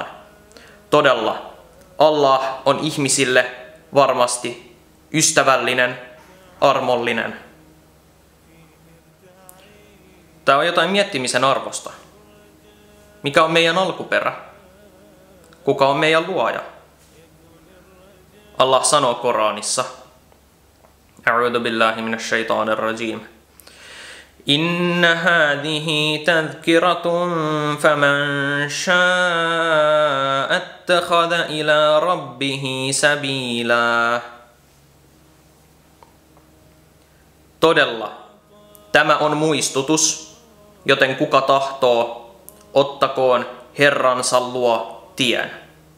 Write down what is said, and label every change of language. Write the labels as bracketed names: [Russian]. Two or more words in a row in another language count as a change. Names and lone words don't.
[Finnish] Todella, Allah on ihmisille varmasti ystävällinen, armollinen. Tämä on jotain miettimisen arvosta. Mikä on meidän alkuperä? Kuka on meidän luoja? Allah sanoo Koranissa, [Arabic] أعوذ بالله من الشيطان الرجيم. إن هذه تذكرة فمن شاء اتخذ إلى ربه سبيلا. [Finnish] Todella, tämä on muistutus, joten kuka tahtoo, ottakoon Herransa luo tien.